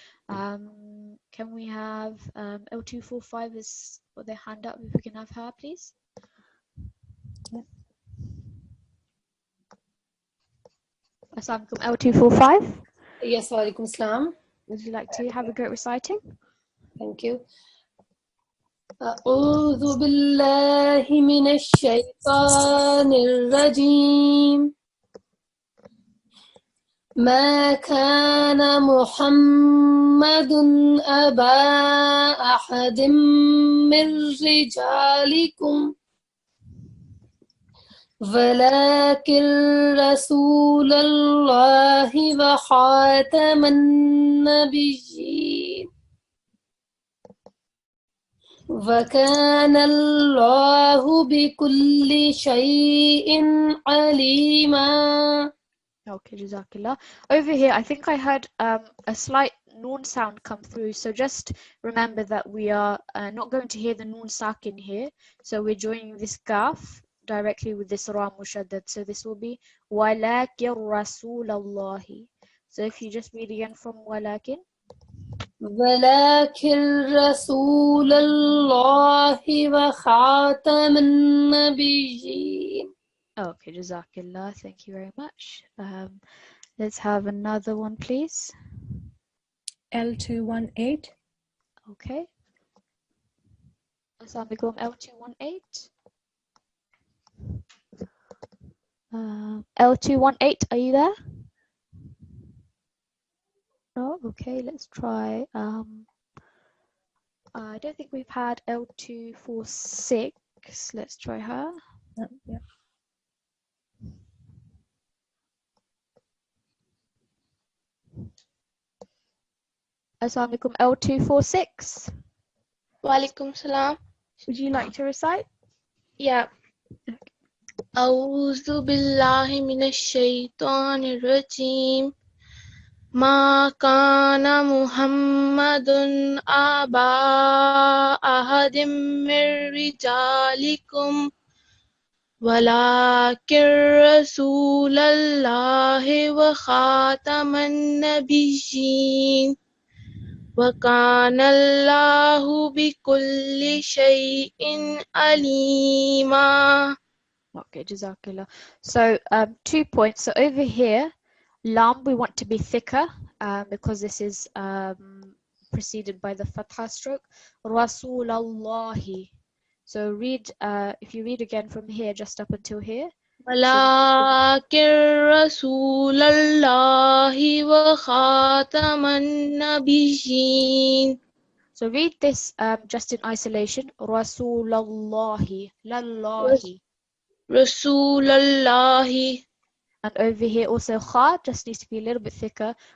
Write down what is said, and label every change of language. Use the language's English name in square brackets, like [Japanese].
[English] Can we have L245 is for their hand up? If we can have her, please. Assalamu alaikum. L245. Yes, walaikum assalam. Would you like to have a go at reciting? Thank you. [Arabic] أعوذ بالله من الشيطان الرجيم ما كان محمد أبا أحد من رجالكم ولكن رسول الله وخاتم النبيين وكان الله بكل شيء عليما. [English] Okay, Jazakallah. Over here, I think I heard a slight noon sound come through. So just remember that we are not going to hear the noon sakin here. So we're joining this kaf directly with this ra mushaddad. So this will be [Arabic] walakin rasulallahi. [English] So if you just read again from walakin. [Arabic] ولكن رسول الله وخاتم النبيين. [English] Okay, Jazakallah. Thank you very much. Let's have another one, please. L218. Okay. Assalamu alaikum L218. L218, are you there? No? Okay, let's try. I don't think we've had L246. Let's try her. Yeah. Assalamu alaikum, L246. Walaikum salam. Would you like to recite? Yeah. [Arabic] أعوذ بالله من الشيطان الرجيم ما كان محمد أبا أحد من رجالكم ولكن رسول الله وخاتم النبيين وكان الله بكل شيء عليما. [English] Okay, Jazakallah. So 2 points. So over here, lam we want to be thicker because this is preceded by the fatha stroke. Rasulallahi. So read, if you read again from here, just up until here. [Arabic] ولكن رسول الله وخاتم النبيين. [English] So read this just in isolation. [Arabic] Rasulallahi, lallahi. Rasulallahi. [English] And over here also kha just needs to be a little bit thicker.